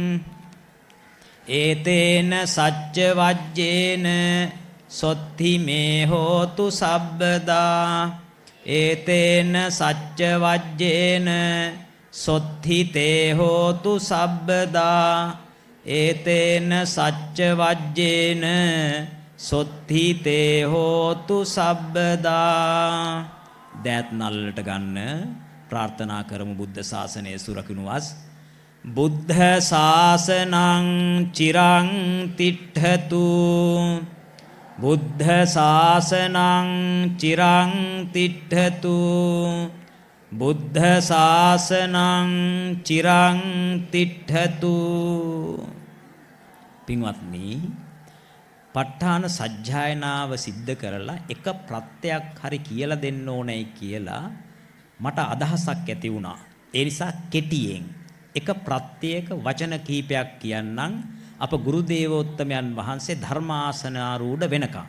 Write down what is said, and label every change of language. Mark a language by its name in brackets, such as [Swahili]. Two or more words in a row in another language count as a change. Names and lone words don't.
[Pali] ඒතේන සච්ච වජ්ජේන සොත්ති මේ හෝතු සබ්බදා ඒතේන සච්ච වජ්ජේන සොත්ති තේ හෝතු සබ්බදා ඒතේන සච්ච වජ්ජේන සොත්ති තේ හෝතු සබ්බදා [Sinhala] දෑත් නල්ලට ගන්න ප්‍රාර්ථනා කරමු බුද්ධ ශාසනය සුරකිනු වස් [Pali] බුද්ධ ශාසනං චිරං තිට්ඨතු බුද්ධ ශාසනං චිරං තිට්ඨතු බුද්ධ ශාසනං චිරං තිට්ඨතු [Sinhala] පින්වත්නි ප ဋ ාණ සජ්ජායනාව සිද්ධ කරලා එක ප්‍රත්‍යක් හරි කියලා දෙන්න ඕනේ කියලා මට අදහසක් ඇති වුණා. ඒ නිසා කෙටියෙන් එක ප්‍රත්‍යයක වචන කීපයක් කියන්නම් අප ගුරු දේවෝත්තමයන් වහන්සේ ධර්මාසනාරූඪ වෙනකම්.